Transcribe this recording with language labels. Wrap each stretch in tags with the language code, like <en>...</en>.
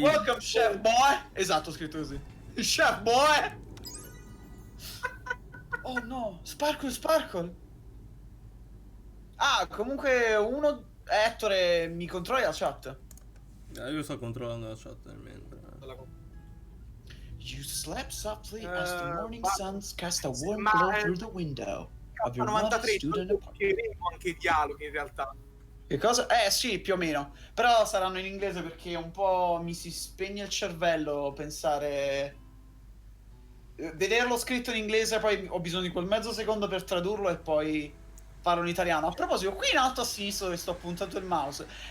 <en>Welcome, chef boy.</en> <it>Esatto, ho scritto così.</it> <en>Chef boy.</en> <it>Oh no, Sparkle. Ah, comunque Ettore, mi controlli la chat? Io sto controllando la chat nel mentre.</it> <en>You slept softly as the morning sun cast a warm glow through the window of your 93 student apartment.</en> <it>anche i dialoghi in realtà. Che cosa? Sì, più o meno. Però saranno in inglese perché un po' mi si spegne il cervello pensare vederlo scritto in inglese, poi ho bisogno di quel mezzo secondo per tradurlo e poi farlo in italiano. A proposito, qui in alto a sinistra dove sto puntando il mouse,</it>